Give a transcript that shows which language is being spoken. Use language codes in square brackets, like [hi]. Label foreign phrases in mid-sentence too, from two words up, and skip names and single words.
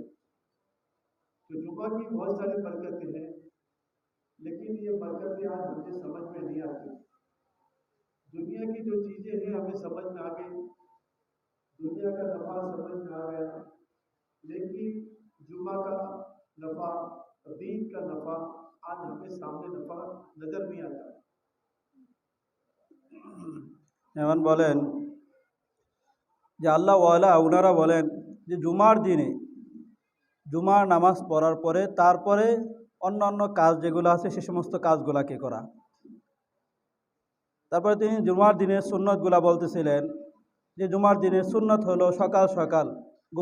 [ur] تو جمعہ کی بہت ساری برکتیں ہیں، لیکن یہ برکتیں آج ہمیں سمجھ میں نہیں آتی۔ دنیا کی جو چیزیں ہیں ہمیں سمجھ میں آ گئی، دنیا کا نفع سمجھ میں آ گیا، لیکن جمعہ کا نفع، دین کا نفع آج ہمیں سامنے نفع نظر نہیں آتا۔ [bn] এমন বলেন যে আল্লাহ ওয়ালা ওনারা বলেন যে জুমার দিনে জুমার নামাজ পড়ার পরে তারপরে অন্য অন্য কাজ যেগুলো আছে সে সমস্ত কাজগুলাকে করা। তারপরে তিনি জুমার দিনের সুন্নতগুলা বলতেছিলেন যে জুমার দিনের সুন্নত হলো সকাল সকাল ঘুম